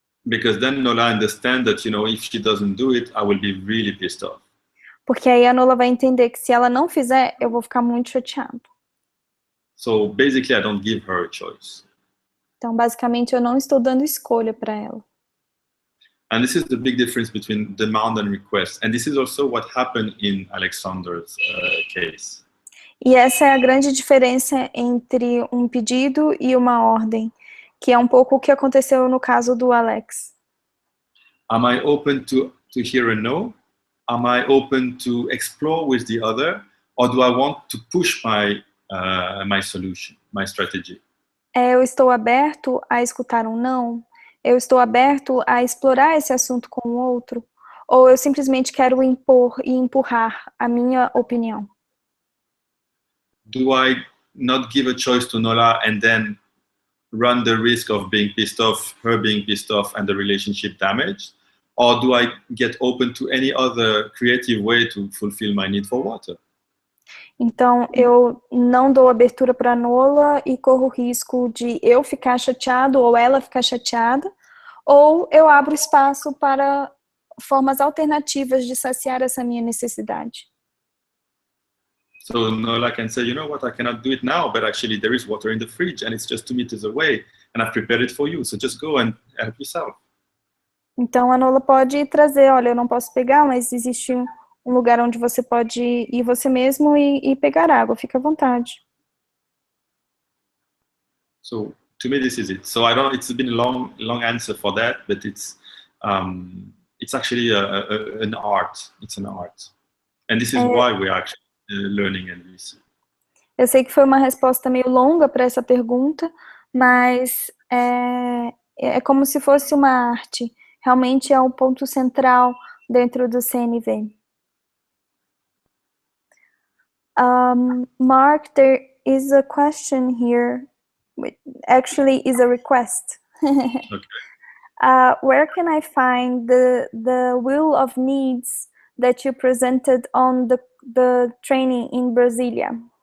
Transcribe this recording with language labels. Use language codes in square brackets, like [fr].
[en] Because then Nola understands that, if she doesn't do it, I will be really pissed off. [pt] Porque aí a Nola vai entender que se ela não fizer, eu vou ficar muito chateado. [en] So basically, I don't give her a choice. [pt] Então, basicamente, eu não estou dando escolha para ela. [en] And this is the big difference between demand and request. And this is also what happened in Alexander's case. [pt] E essa é a grande diferença entre um pedido e uma ordem, que é um pouco o que aconteceu no caso do Alex. [en] Am I open to hear a no? Am I open to explore with the other? Or do I want to push my solution, my strategy? [pt] Eu estou aberto a escutar um não? Eu estou aberto a explorar esse assunto com o outro? Ou eu simplesmente quero impor e empurrar a minha opinião? [en] Do I not give a choice to Nola and then run the risk of being pissed off, her being pissed off, and the relationship damaged? Or do I get open to any other creative way to fulfill my need for water? [pt] Então, eu não dou abertura para Nola e corro o risco de eu ficar chateado ou ela ficar chateada, ou eu abro espaço para formas alternativas de saciar essa minha necessidade. [en] So Nola can say, you know what, I cannot do it now, but actually there is water in the fridge and it's just 2 meters away and I've prepared it for you, so just go and help yourself. [pt] Então, a Nola pode trazer, olha, eu não posso pegar, mas existe um lugar onde você pode ir você mesmo e pegar água, fica à vontade. [en] So to me, this is it. So it's been a long answer for that, but it's actually an art. It's an art. And this is why we are actually learning NVC. [pt] Eu sei que foi uma resposta meio longa para essa pergunta, mas é como se fosse uma arte. Realmente é um ponto central dentro do CNV. [en] Mark, there is a question here. Actually, is a request. Okay. Where can I find the wheel of needs that you presented on the training in Brasilia?